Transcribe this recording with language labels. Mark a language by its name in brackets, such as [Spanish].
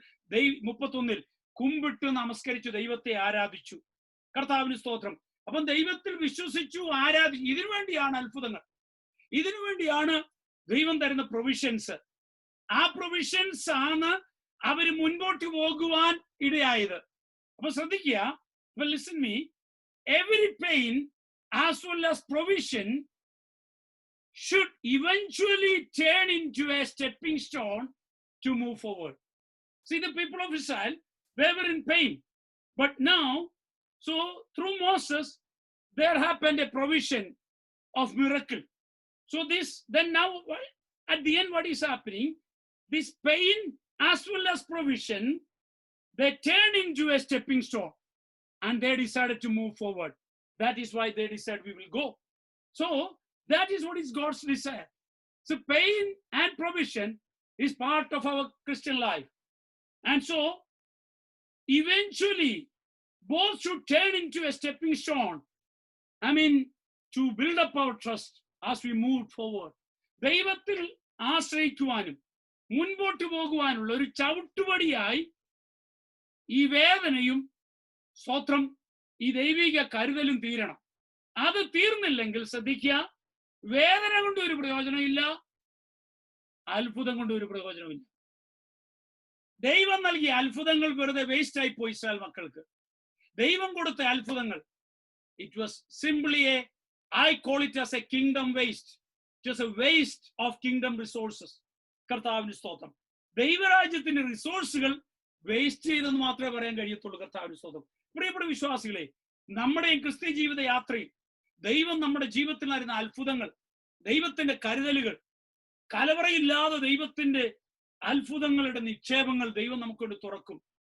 [Malayalam] 31 കുമ്പിട്ട് നമസ്കരിച്ചു, ദൈവത്തെ ആരാധിച്ചു. കർത്താവിന് സ്തോത്രം. അപ്പം ദൈവത്തിൽ വിശ്വസിച്ചു, ആരാധിച്ചു. ഇതിനു വേണ്ടിയാണ് അത്ഭുതങ്ങൾ, ഇതിനു വേണ്ടിയാണ് ദൈവം തരുന്ന പ്രൊവിഷൻസ്. ആ പ്രൊവിഷൻസ് ആണ് അവര് മുൻപോട്ട് പോകുവാൻ ഇടയായത്. അപ്പൊ ശ്രദ്ധിക്കുക. [English] Listen me, every pain as well as provision should eventually turn into a stepping stone to move forward. See, the people of Israel, they were in pain, but now, so through Moses, there happened a provision of miracle. So then now at the end, what is happening? This pain as well as provision, they turn into a stepping stone. And they decided to move forward. That is why they decided we will go. So that is what is God's desire. So pain and provision is part of our Christian life. And so eventually both should turn into a stepping stone. To build up our trust as we move forward. [Malayalam] ദൈവത്തിൽ ആശ്രയിക്കുവാനും മുൻപോട്ട് പോകുവാനുള്ള ഒരു ചവിട്ടുപടിയായി ഈ വേദനയും സ്തോത്രം ഈ ദൈവിക കരുതലും തീരണം. അത് തീർന്നില്ലെങ്കിൽ ശ്രദ്ധിക്കുക, വേദന കൊണ്ട് ഒരു പ്രയോജനമില്ല, അത്ഭുതം കൊണ്ട് ഒരു പ്രയോജനമില്ല. ദൈവം നൽകിയ അത്ഭുതങ്ങൾ വെറുതെ വേസ്റ്റ് ആയി പോയി. ഇസ്രായേൽ മക്കൾക്ക് ദൈവം കൊടുത്ത അത്ഭുതങ്ങൾ, [English] it was simply I call it as a kingdom waste, just a waste of kingdom resources. [Malayalam] കർത്താവിന് സ്തോത്രം. ദൈവരാജ്യത്തിന്റെ റിസോഴ്സുകൾ വേസ്റ്റ് ചെയ്തെന്ന് മാത്രമേ പറയാൻ കഴിയത്തുള്ളൂ. കർത്താവിന് സ്തോത്രം. പ്രിയപ്പെട്ട വിശ്വാസികളെ, നമ്മുടെ ക്രിസ്ത്യ ജീവിത യാത്രയിൽ ദൈവം നമ്മുടെ ജീവിതത്തിൽ നടന്ന അത്ഭുതങ്ങൾ, ദൈവത്തിന്റെ കരുതലുകൾ, കലവറയില്ലാതെ ദൈവത്തിന്റെ അത്ഭുതങ്ങളുടെ നിക്ഷേപങ്ങൾ ദൈവം നമുക്കൊണ്ട് തുറക്കും.